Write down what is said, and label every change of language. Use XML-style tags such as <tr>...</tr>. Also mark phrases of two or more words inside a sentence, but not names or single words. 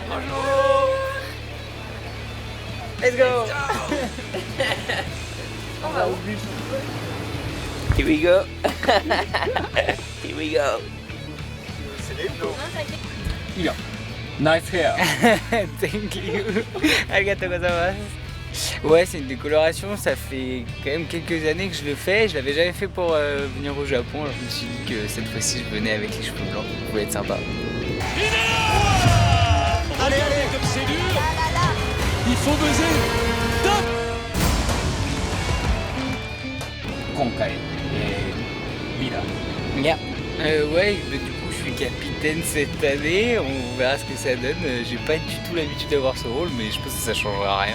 <en>Let's go. Here we go. Here we go. Nice hair. Thank you.</en> <ja>ありがとうございます.</ja> <fr>Ouais, c'est une décoloration, ça fait quand même quelques années que je le fais. Je l'avais jamais fait pour venir au Japon, alors je me suis dit que cette fois-ci je venais avec les cheveux blancs. Ça pouvait être sympa. Allez, comme c'est dur. Il faut buzzer. Top.</fr> <ja>今回、リーダー。</ja> <fr>Yeah. Ouais, bah, du coup je suis capitaine cette année, on verra ce que ça donne. J'ai pas du tout l'habitude d'avoir ce rôle, mais je pense que ça changera rien.</fr>